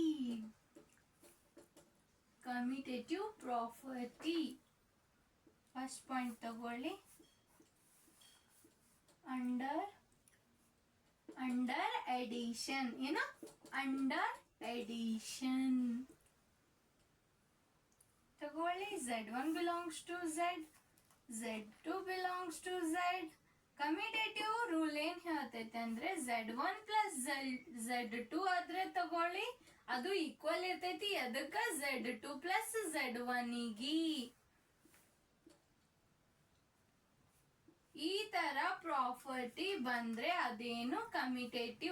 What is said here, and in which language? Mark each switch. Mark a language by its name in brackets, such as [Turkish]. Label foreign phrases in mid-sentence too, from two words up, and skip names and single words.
[English] commutative property first point ತಗೊಳ್ಳಿ. under addition. ಏನು? under addition ತಗೊಳ್ಳಿ. Z1 belongs to Z, Z2 belongs to Z. [Kannada] ಕಮ್ಯುಟೇಟಿವ್ ರೂಲ್ ಏನ್ ಹೇಳ್ತೈತೆ ಅಂದ್ರೆ Z1 ಪ್ಲಸ್ Z2 ಆದ್ರೆ ತಗೊಳ್ಳಿ ಅದು ಈಕ್ವಲ್ ಇರ್ತೈತಿ ಅದಕ್ಕ Z2 ಪ್ಲಸ್ Z1 ಗಿ. ಈ ತರ ಪ್ರಾಪರ್ಟಿ ಬಂದ್ರೆ ಅದೇನು ಕಮ್ಯುಟೇಟಿವ್.